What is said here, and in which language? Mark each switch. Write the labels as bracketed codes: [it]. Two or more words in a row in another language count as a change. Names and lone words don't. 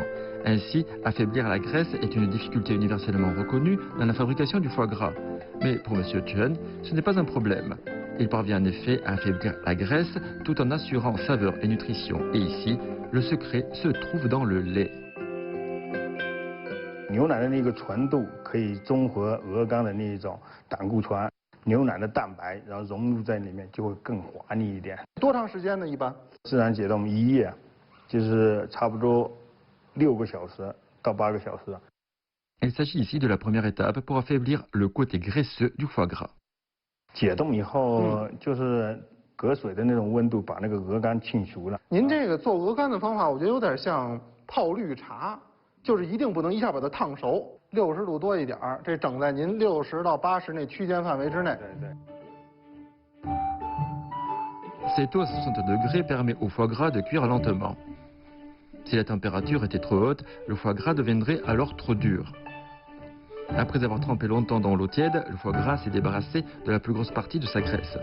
[fr] Ainsi, affaiblir la graisse est une difficulté universellement reconnue dans la fabrication du foie gras. Mais pour M. Chen, ce n'est pas un problème. Il parvient en effet à affaiblir la graisse tout en assurant saveur et nutrition. Et ici, le secret se trouve dans le lait. [zh] 牛牛奶的那个纯度可以中和鹅肝的那一种胆固醇，牛奶的蛋白，然后融入在里面就会更滑腻一点。多长时间呢？一般？自然解冻1夜，就是差不多6个小时到8个小时。 [fr] Il s'agit ici de la première étape pour affaiblir le côté graisseux du foie gras. [zh] 解冻以后就是隔水的那种温度把那个鹅肝浸熟了。您这个做鹅肝的方法，我觉得有点像泡绿茶，就是一定不能一下把它烫熟，60度多一点儿，这整在您60到80那区间范围之内。对。 [fr] Cette eau à 60 degrés permet au foie gras de cuire lentement. Si la température était trop haute, le foie gras deviendrait alors trop dur. Après avoir trempé longtemps dans l'eau tiède, le foie gras s'est débarrassé de la plus grosse partie de sa graisse.